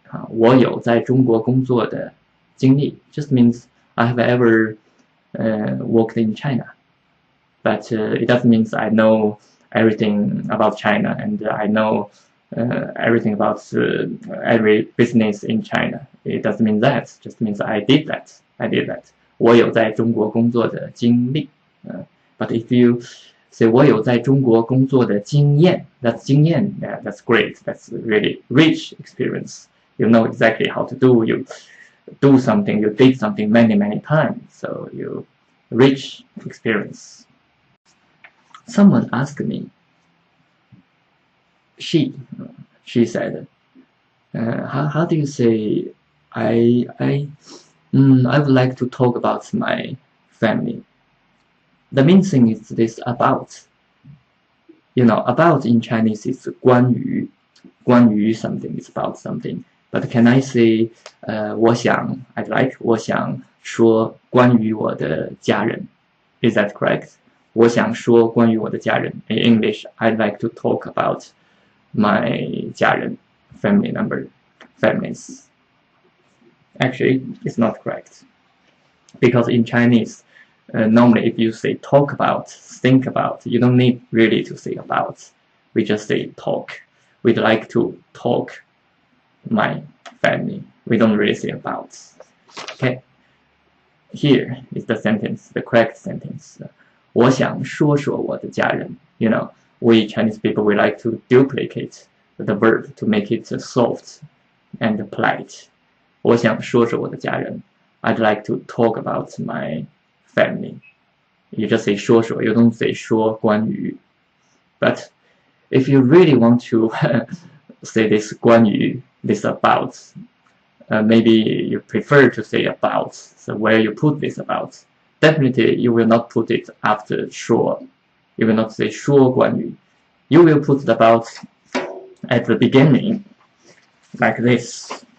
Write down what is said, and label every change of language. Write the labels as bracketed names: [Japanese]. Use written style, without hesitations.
[Chinese] 我有在中国工作的经历 [English] just means I have ever worked in China. But it doesn't mean I know everything about China and I know everything about every business in China. It doesn't mean that. It just means I did that. [Chinese] 我有在中国工作的经历. [English] But if you say [Chinese] 我有在中国工作的经验, that's 经验. [English] Yeah, that's great. That's really rich experience. You know exactly how to do. You do something. You did something many times. So you rich experience. Someone asked me. She said, how do you say I would like to talk about my family. The main thing is this about. About in Chinese is 关于something, is about something. But can I say [Chinese] 我想说关于我的家人. [English] Is that correct? [Chinese] 我想说关于我的家人. [English] In English, I'd like to talk about my 家人, families. Actually, it's not correct. Because in Chinese, normally if you say talk about, think about, you don't need really to say about. We just say talk. We'd like to talk my family. We don't really say about. Okay. Here is the sentence, the correct sentence. [Chinese] 我想说说我的家人。 [English] You know, we Chinese people, we like to duplicate the verb to make it soft and polite. [Chinese] 我想说说我的家人。 [English] I'd like to talk about my family. You just say [Chinese] 说说，有东西说关于。 [English] But if you really want to say this 关于 this about, maybe you prefer to say about. So where you put this about? Definitely you will not put it after 说. You will not say [Chinese] 说关于. [English] You will put it about at the beginning, like this.